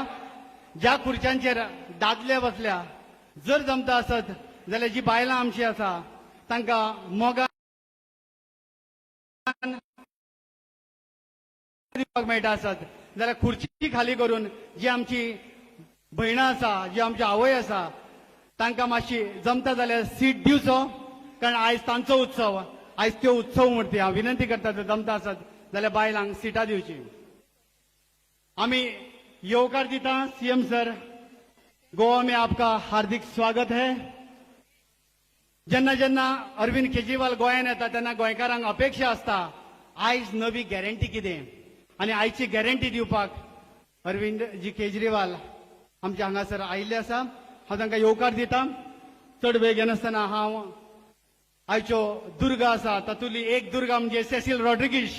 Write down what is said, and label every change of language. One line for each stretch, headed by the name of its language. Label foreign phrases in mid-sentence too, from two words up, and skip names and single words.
Konkani: ज्या खुर्च्यांचेर दादले बसल्या, जर जमता आसत जाल्यार जी बायलां आमची आसा तांकां मोगान दिवपाक मेळटा आसत जाल्यार खुर्ची खाली करून जी आमची भयणां आसा, जी आमची आवय आसा, तांकां मातशी जमता जाल्यार सीट दिवचो, कारण आयज तांचो उत्सव, आयज त्यो उत्सव मूर्ती. हांव विनंती करता जर जमता आसत जाल्यार बायलांक सिटां दिवची. आमी येवकार दिता सीएम सर.
Hindi: गोवा में आपका हार्दिक स्वागत है.
Konkani: जेन्ना जेन्ना अरविंद केजरीवाल गोंयांत येता तेन्ना गोंयकारांक अपेक्षा आसता आयज नवी गॅरंटी कितें, आनी आयची गॅरंटी दिवपाक अरविंद जी केजरीवाल आमचे हांगासर आयिल्ले आसा. हांव तांकां येवकार दिता. चड वेळ घेनासतना हांव आयच्यो दुर्गा आसा तातूंतली एक दुर्गा म्हणजे सेसील रॉड्रिगीस.